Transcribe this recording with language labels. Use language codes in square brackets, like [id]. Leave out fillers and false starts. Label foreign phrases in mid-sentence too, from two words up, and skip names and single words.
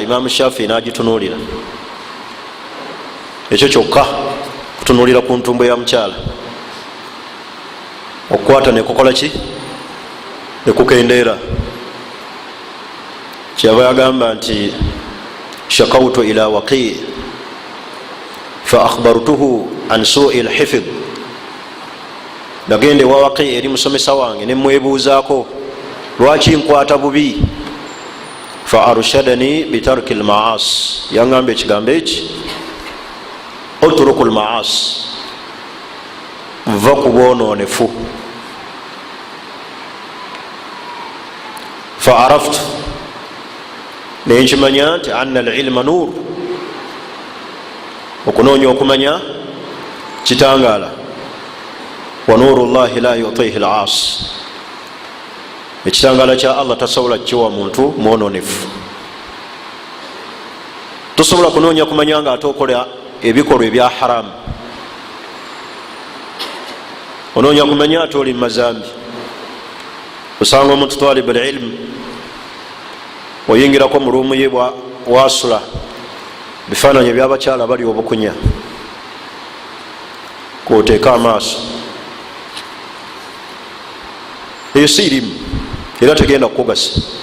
[lg] Imaamu Shafi n'agitunuulira, ekyo kyokka, kutunuulira ku ntumbo ya mukyala, okukwata nekukola ki? Nekukendeera. Kyava yagamba nti [ar] شكوت إلى وكيع فأخبرته عن سوء الحفظ, [lg] nagende wa Waqi' eri musomesa wange nemwebuuzaako lwaki nkwata bubi. [ar] فأرشدني بترك المعاصي, [lg] yangamba ekigambo eki, [ar] اترك المعاصي, [lg] va ku bwonoonefu. [ar] فعرفت, [lg] nenkimanya nti [ar] أن العلم نور, [lg] okunoonya okumanya kitangaala. [ar] ونور الله لا يؤتيه العاصي, [lg] ekitangaala kya Allah tasobola kiwa muntu mwononefu. Tosobola kunoonya kumanya nga ate okola ebikolwa ebya haramu. Onoonya kumanya ate oli mu mazambi. Osanga omuntu [ar] طالب العلم [lg] oyingirako mu ruumu ye wasula, bifaananyi ebyabakyala bali obukunya, kwoteeka amaaso. Eyo si irimu era tegenda kukugasa.